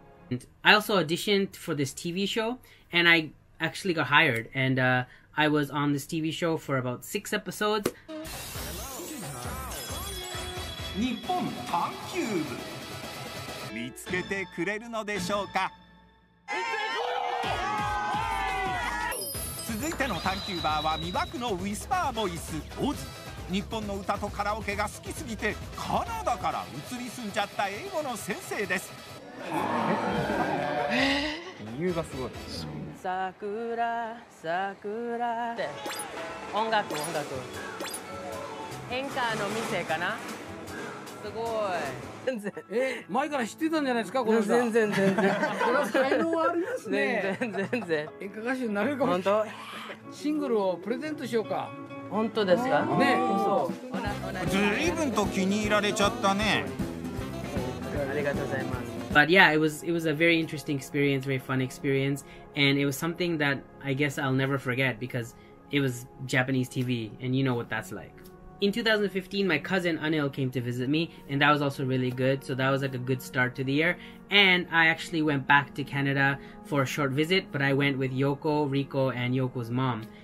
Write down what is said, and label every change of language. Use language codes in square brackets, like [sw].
[en] And I also auditioned for this TV show, and I actually got hired, and I was on this TV show for about 6 episodes. [ja] 日本探求部見つけてくれるのでしょうか。続いての探求バーは魅惑のウィスパーボイスオズ。日本の歌とカラオケが好きすぎてカナダから移り住んじゃった英語の先生です。理由がすごい。桜桜って音楽演歌の店かな。すごい。全然。前から知ってたんじゃないですか、この人。全然。これは才能ありますね。全然。演歌歌手になれるかもしれない。シングルをプレゼントしようか。本当ですか？ね。そう。随分と気に入られちゃったね。ありがとうございます。 [en] But yeah, it was a very interesting experience, very fun experience, and it was something that I guess I'll never forget because it was Japanese TV, and you know what that's like. In 2015, my cousin Anil came to visit me, and that was also really good. So that was like a good start to the year. And I actually went back to Canada for a short visit, but I went with Yoko, Rico, and Yoko's mom.